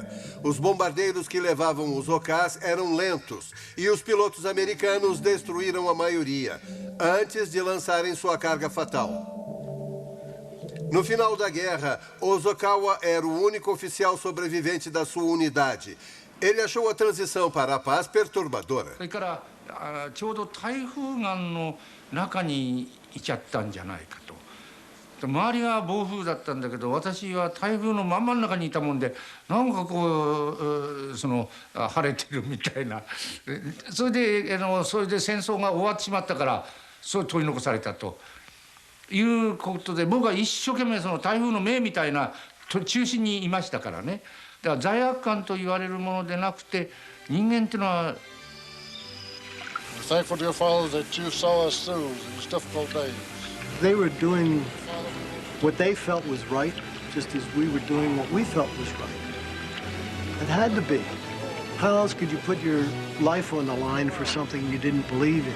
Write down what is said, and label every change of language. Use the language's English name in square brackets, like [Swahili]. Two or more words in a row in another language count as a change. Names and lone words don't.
[Portuguese] Os bombardeiros que levavam os OKs eram lentos e os pilotos americanos destruíram a maioria, antes de lançarem sua carga fatal. No final da guerra, Ozawa era o único oficial sobrevivente da sua unidade. Ele achou a transição para a paz perturbadora. [Japanese] それからちょうど台風眼の中にいちゃったんじゃないかと。周りは暴風だったんだけど、私は台風の真ん中にいたもんで、なんかこう晴れてるみたいな。それで戦争が終わってしまったから、そう取り残されたということで、僕は一生懸命その台風の目みたいな中心にいましたからね。だから罪悪感と言われるものでなくて、人間っていうのは。 [English] Thankful, dear Father, that you saw us through these difficult days. They were doing what they felt was right, just as we were doing what we felt was right. It had to be. How else could you put your life on the line for something you didn't believe in?